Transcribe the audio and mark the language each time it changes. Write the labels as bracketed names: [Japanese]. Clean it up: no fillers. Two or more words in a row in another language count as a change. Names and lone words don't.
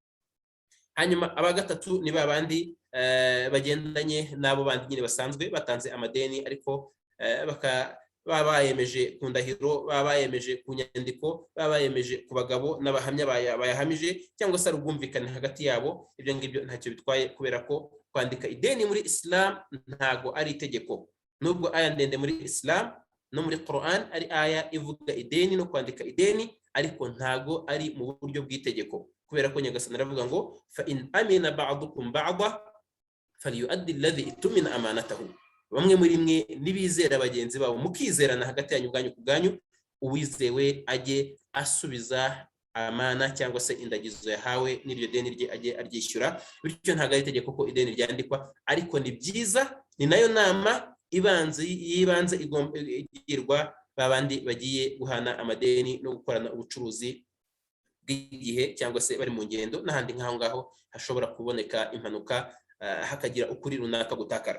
[Kinyarwanda] Hanyuma aba gatatu ni babandi bagendanye n'abo bandi nyine basanzwe batanze amadeni, ariko baba bayemeje ku ndahiro, baba bayemeje ku nyandiko, baba bayemeje ku bagabo n'abahamya bayahamije, cyangwa se ubwumvikane hagati yabo. Ibyo ngibyo ntacyo bitwaye, kubera ko kwandika ideni muri Islam ntago ari itegeko. Nubwo aya ndende muri Islam no muri Quran ari aya ivuga ideni no kwandika ideni, ariko ntago ari mu buryo bw'itegeko, kubera ko Nyagasani aravuga ngo [Arabic] فإن أمن بعضكم بعضا فليؤد الذي اؤتمن أمانته. [Kinyarwanda] Bamwe muri mwe nibizera bagenzi babo, mukizerana hagati yanyu ubwanyu ku bwanyu, uwizewe ajye asubiza amana cyangwa se indagizo yahawe n'iryo deni rye ajye aryishyura. Bityo ntabwo ari itegeko ko ideni ryandikwa, ariko ni byiza, ni nayo nama yibanze igirwa babandi bagiye guhana amadeni no gukorana ubucuruzi bw'igihe, cyangwa se bari mu ngendo n'ahandi nk'aho ngaho hashobora kuboneka impanuka, hakagira ukuri runaka gutakara.